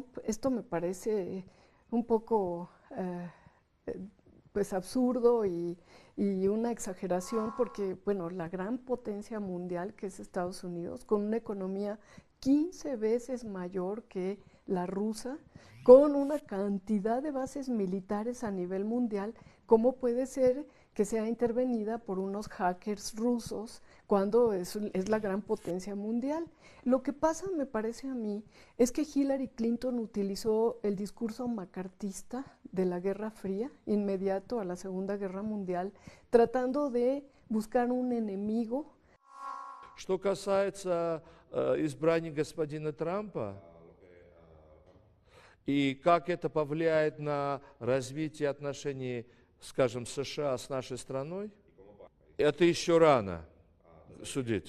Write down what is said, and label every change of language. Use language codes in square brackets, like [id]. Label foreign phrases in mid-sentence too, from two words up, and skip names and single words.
[es] Esto me parece un poco pues absurdo y una exageración porque, bueno, la gran potencia mundial que es Estados Unidos, con una economía 15 veces mayor que la rusa, con una cantidad de bases militares a nivel mundial, ¿cómo puede ser que sea intervenida por unos hackers rusos cuando es la gran potencia mundial? Lo que pasa, me parece a mí, es que Hillary Clinton utilizó el discurso macartista de la Guerra Fría, inmediato a la Segunda Guerra Mundial, tratando de buscar un enemigo. [ru] Что касается избрания господина Трампа и как это повлияет на развитие отношений, скажем, США с нашей страной, это еще рано судить.